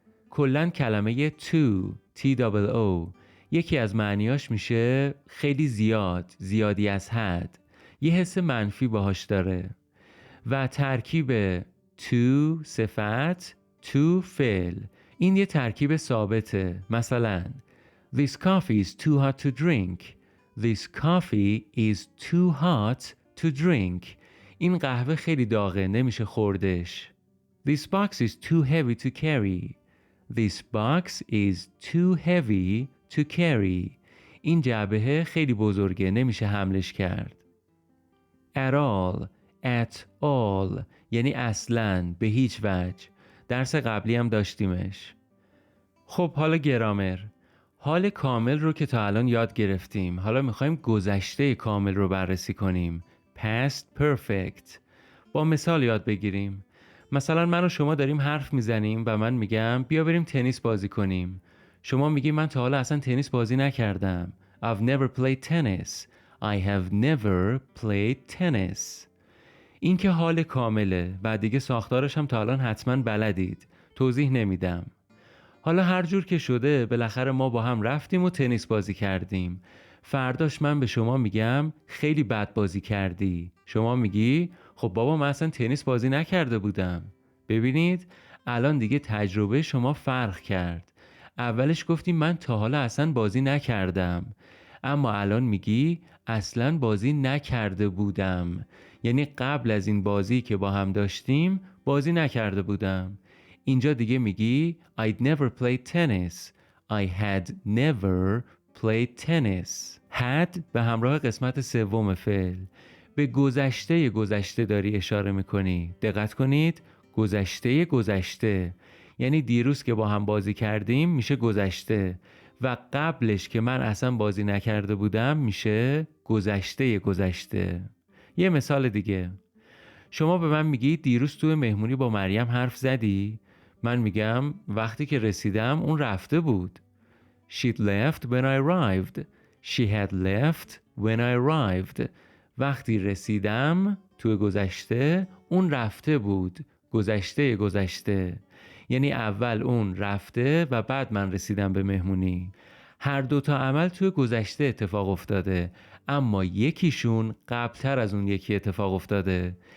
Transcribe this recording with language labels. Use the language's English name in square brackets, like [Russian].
[Persian] کلن کلمه to، T-O-O، یکی از معنیاش میشه خیلی زیاد، زیادی از حد. یه حس منفی باهاش داره. و ترکیب to صفت، to فعل. این یه ترکیب ثابته. [English] مثلا This coffee is too hot to drink. This coffee is too hot to drink. [Persian] این قهوه خیلی داغه، نمیشه خوردش. [English] This box is too heavy to carry. This box is too heavy to carry. [Persian] این جعبه خیلی بزرگه، نمیشه حملش کرد. At all، at all، یعنی اصلاً، به هیچ وجه. درس قبلی هم داشتیمش. خب حالا گرامر. حال کامل رو که تا الان یاد گرفتیم. حالا میخوایم گذشته کامل رو بررسی کنیم. Past perfect. با مثال یاد بگیریم. مثلا من و شما داریم حرف میزنیم و من میگم بیا بریم تنیس بازی کنیم. شما میگی من تا حالا اصلا تنیس بازی نکردم. [English] I've never played tennis. I have never played tennis. [Persian] این که حال کامله و دیگه ساختارش هم تا الان حتما بلدید. توضیح نمیدم. حالا هر جور که شده بالاخره ما با هم رفتیم و تنیس بازی کردیم. فرداش من به شما میگم خیلی بد بازی کردی. شما میگی خب بابا من اصلا تنیس بازی نکرده بودم. ببینید الان دیگه تجربه شما فرق کرد. اولش گفتی من تا حالا اصلا بازی نکردم، اما الان میگی اصلا بازی نکرده بودم. یعنی قبل از این بازی که با هم داشتیم بازی نکرده بودم. اینجا دیگه میگی [English] I'd never played tennis. I had never played tennis. [Persian] had به همراه قسمت سوم فعل به گذشته داری اشاره میکنی. دقت کنید، گذشته یعنی دیروز که با هم بازی کردیم میشه گذشته و قبلش که من اصلا بازی نکرده بودم میشه گذشته. یه مثال دیگه، شما به من میگی دیروز توی مهمونی با مریم حرف زدی؟ من میگم وقتی که رسیدم اون رفته بود. [English] She'd left when I arrived. She had left when I arrived. [Persian] وقتی رسیدم توی گذشته اون رفته بود. گذشته. یعنی اول اون رفته و بعد من رسیدم به مهمونی. هر دوتا عمل توی گذشته اتفاق افتاده، اما یکیشون قبلتر از اون یکی اتفاق افتاده.